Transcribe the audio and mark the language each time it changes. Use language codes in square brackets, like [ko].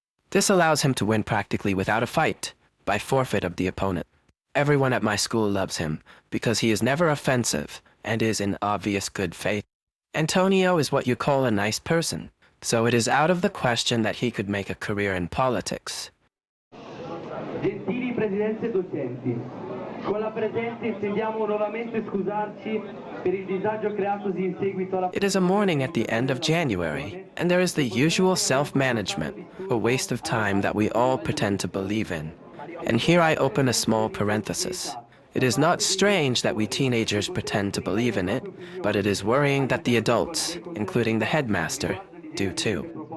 [en] This allows him to win practically without a fight, by forfeit of the opponent. Everyone at my school loves him, because he is never offensive and is in obvious good faith. Antonio is what you call a nice person, so it is out of the question that he could make a career in politics. [it] Gentili presidente docenti, con la presenza intendiamo nuovamente scusarci per il disagio creatosi in seguito alla... [en] It is a morning at the end of January, and there is the usual self-management, a waste of time that we all pretend to believe in. And here I open a small parenthesis. It is not strange that we teenagers pretend to believe in it, but it is worrying that the adults, including the headmaster, do too.